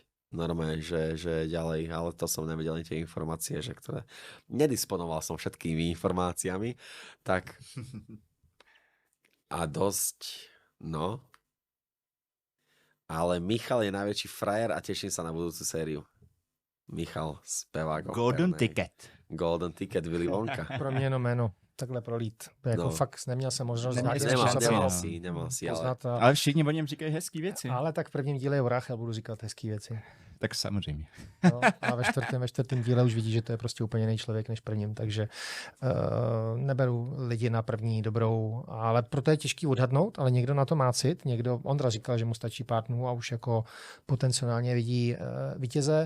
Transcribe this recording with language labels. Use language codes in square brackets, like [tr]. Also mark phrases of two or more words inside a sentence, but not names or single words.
[sk] Normálne, že ďalej, ale to som nevedel tie informácie, že ktoré nedisponoval som všetkými informáciami, tak a dosť, no. Ale Michal je najväčší frajer a teším sa na budúcu sériu. Michal, spevák. [cs] Golden [sk] opernej. [cs] Ticket. Golden Ticket, Willy Wonka. Pro mě jenom jméno. Takhle prolít. Jako No. fakt neměl jsem možnost Neměl nějak jsi šanci, [sk] Nemal si, ale... [cs] poznat. Ale všichni o něm říkají hezký věci. Ale tak v prvním díle je vrah, já budu říkat hezký věci. Tak samozřejmě. No, a ve čtvrtém díle už vidí, že to je prostě úplně jiný člověk než prvním, takže neberu lidi na první dobrou, ale proto je těžký odhadnout, ale někdo na to má cit, Ondra říkal, že mu stačí pár dnů a už jako potenciálně vidí vítěze.